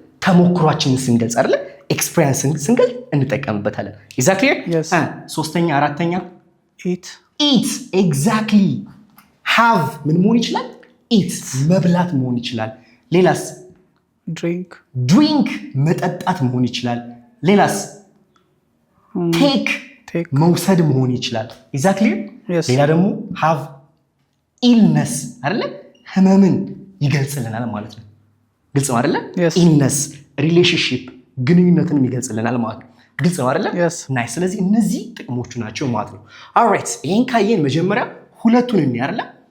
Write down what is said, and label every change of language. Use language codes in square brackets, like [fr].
[am] ተሞክሯችንን ስንገልጽ አይደለ? ኤክስፒሪየንስን ስንገልጽ እንጠቀምበታለን። [en] is that clear? Yes. [am] ሶስተኛ አራተኛ [en] eat [am] exactly have ምን መሆን ይችላል? eat መብላት መሆን ይችላል። ሌላስ? drink መጠጣት መሆን ይችላል። ሌላስ? take መውሰድ መሆን ይችላል። [en] is that clear? Yes. [am] ሌላ ደግሞ have illness አይደለ? ህመምን ይገልጽልናል ማለት ነው። ግልጽ ነው አይደለ? [en] Yes. [am] illness relationship ግንኙነትን ይገልጽልናል ማለት ነው። ግልጽ ነው አይደለ? [en] Yes. [am] ናይስ። ስለዚህ እነዚህ ጥቅሞቹ ናቸው ማለት ነው። alright ይሄን ካየን መጀመሪያ ሁለቱን እንይ አይደለ?